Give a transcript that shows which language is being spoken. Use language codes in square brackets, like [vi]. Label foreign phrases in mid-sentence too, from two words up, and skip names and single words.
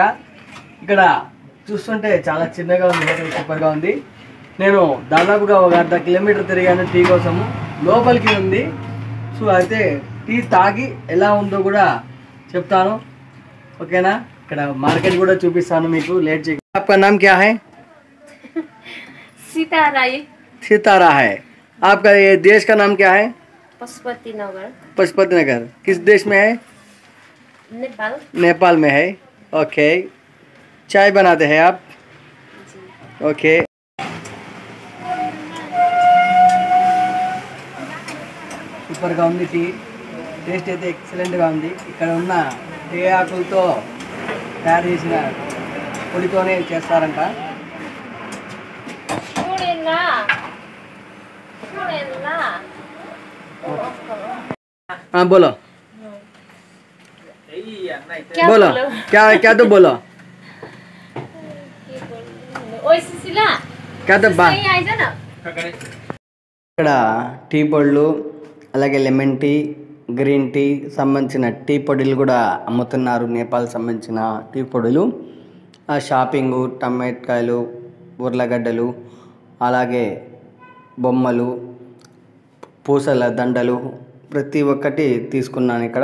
[te] ఇక్కడ చూస్తుంటే చాలా చిన్నగా ఉంది హోటల్, సూపర్గా ఉంది. నేను దాదాపుగా ఒక 1/2 కిలోమీటర్ తిరిగాను టీ కోసము. లోపలికి ఉంది. సో అయితే టీ తాగి ఎలా ఉందో కూడా చెప్తాను. ఓకేనా? ఇక్కడ మార్కెట్ కూడా చూపిస్తాను మీకు. లేట్ చేయ. [hi] आपका नाम क्या है? सितारा। सितारा है. आपका ये देश का नाम क्या है? पशुपति नगर। पशुपति नगर किस देश में है? नेपाल। नेपाल में है. ओके. चाय बनाते हैं आप? ओके. [te] సూపర్గా ఉంది టీ. టేస్ట్ అయితే ఎక్సలెంట్గా ఉంది. ఇక్కడ ఉన్న టీ ఆకులతో తయారు చేసిన పొడితోనే చేస్తారంట. [hi] बोलो बोलो क्या क्या तो बोलो क्या तो [te] ఇక్కడ టీ పొడులు, అలాగే [en] lemon tea, green tea [te] సంబంధించిన టీ పొడులు కూడా అమ్ముతున్నారు. నేపాల్ సంబంధించిన టీ పొడులు. ఆ షాపింగు, టమాటాకాయలు, ఉర్లగడ్డలు, అలాగే బొమ్మలు, పూసల దండలు ప్రతి ఒక్కటి తీసుకున్నాను ఇక్కడ.